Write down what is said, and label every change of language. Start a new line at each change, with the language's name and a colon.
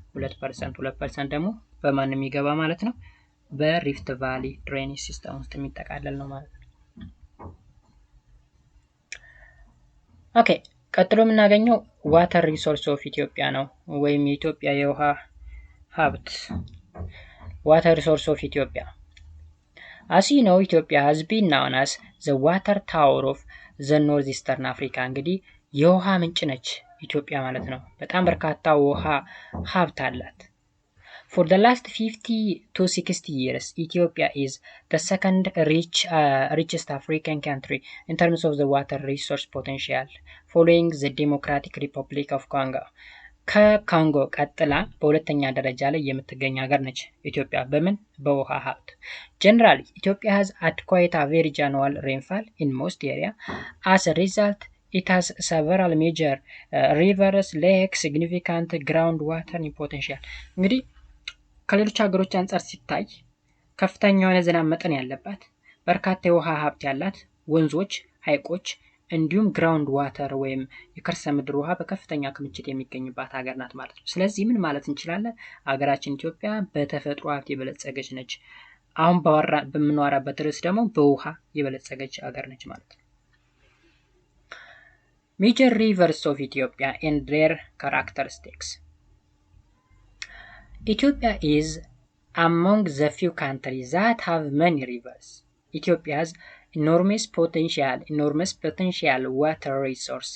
Amharic: 2%። 2% ደግሞ በማን የሚገባ ማለት ነው? በሪፍት ቫሊ ድሬኔጅ ሲስተም ውስጥ የሚጠቃለል ነው ማለት ነው። ኦኬ ቀጥሎ የምናገኘው ዋተር ሪሶርስ ኦፍ ኢትዮጵያ ነው ወይም የኢትዮጵያ የውሃ ሀብት water resource of Ethiopia.
English: As you know, Ethiopia has been known as the water tower of the northeastern Africa. እንግዲህ የውሃ ምንጭ ነች ኢትዮጵያ ማለት ነው። በጣም በርካታ ውሃ ሀብት አላት። For the last 50 to 60 years, Ethiopia is the second richest African country in terms of the water resource potential, following the Democratic Republic of Congo.
Amharic: ከኮንጎ ቀጥላ በሁለተኛ ደረጃ ላይ የምትገኝ ሀገር ነች ኢትዮጵያ። በምን?
English: በውሃ ሀብት። Generally, Ethiopia has adequate average annual rainfall in most area. As a result, it has several major rivers, lakes, significant groundwater potential.
Amharic: እንግዲህ ከሌሎች ሀገሮች አንጻር ሲታይ ከፍተኛ የሆነ ዝናብ መጠን ያለባት፣ በርካታ የውሃ ሀብት ያላት፣ ወንዞች፣ ሐይቆች እንዲሁም ግራውንድ ዋተር ወይም የከርሰ ምድር ውሃ በከፍተኛ ክምችት የሚገኝባት ሀገር ናት ማለት ነው። ስለዚህ ምን ማለት እንችላለን? ሀገራችን ኢትዮጵያ በተፈጥሮ ሀብት የበለጸገች ነች። አሁን በምንዋራበት ርዕስ ደግሞ በውሃ የበለጸገች ሀገር ነች ማለት ነው። Major rivers of Ethiopia and their characteristics.
English: Ethiopia is among the few countries that have many rivers. Ethiopia has enormous potential water resource.